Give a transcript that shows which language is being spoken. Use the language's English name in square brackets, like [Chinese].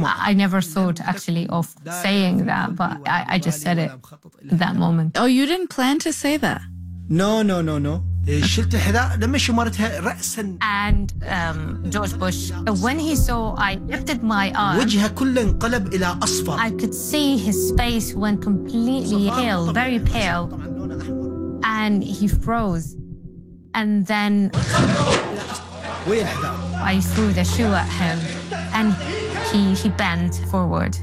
[English] I never thought actually of saying that, but I just said it at that moment. Oh, you didn't plan to say that? No. [Arabic] شلت الحذاء لمشي مرتها رأسا [English] and George Bush when he saw I lifted my arm [Arabic] وجهه كله انقلب إلى أصفر [English] I could see his face went completely pale very pale and he froze and then I threw the shoe at him and he bent forward